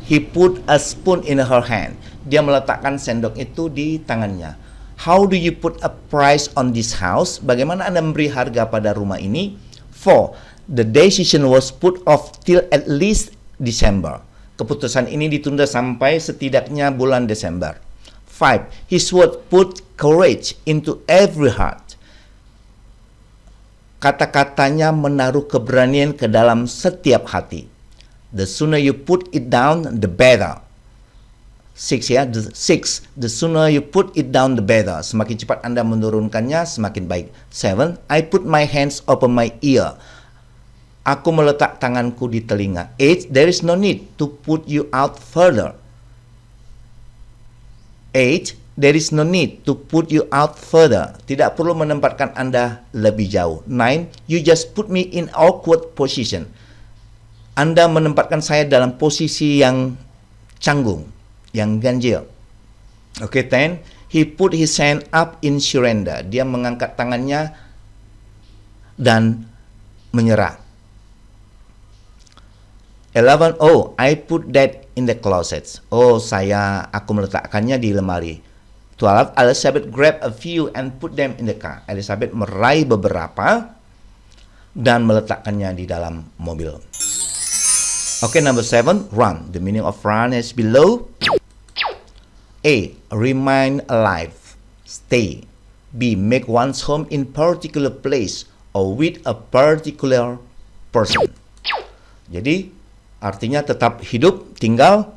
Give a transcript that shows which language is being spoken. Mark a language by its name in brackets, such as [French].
[English] He put a spoon in her hand. [Indonesian] Dia meletakkan sendok itu di tangannya. [English] How do you put a price on this house? [Indonesian] Bagaimana Anda memberi harga pada rumah ini? [English] 4. The decision was put off till at least December. [Indonesian] Keputusan ini ditunda sampai setidaknya bulan Desember. [English] 5. His word put courage into every heart. [Indonesian] Kata-katanya menaruh keberanian ke dalam setiap hati. [English] The sooner you put it down, the better. 6 ya, 6. The sooner you put it down, the better. [Indonesian] Semakin cepat Anda menurunkannya, semakin baik. [English] 7. I put my hands over my ear. [Indonesian] Aku meletak tanganku di telinga. [English] 8. There is no need to put you out further. 8. There is no need to put you out further. [Indonesian] Tidak perlu menempatkan Anda lebih jauh. [English] 9. You just put me in awkward position. [Indonesian] Anda menempatkan saya dalam posisi yang canggung, yang ganjil. [English] Okay, 10. He put his hand up in surrender. [Indonesian] Dia mengangkat tangannya dan menyerah. [English] 11. Oh, I put that in the closet. [Indonesian] Oh, aku meletakkannya di lemari. [English] 12. Elizabeth grabbed a few and put them in the car. [Indonesian] Elizabeth meraih beberapa dan meletakkannya di dalam mobil. [English] Okay, number 7. Run. The meaning of run is below. A. Remain alive. Stay. B. Make one's home in particular place or with a particular person. [Indonesian] Jadi artinya tetap hidup, tinggal.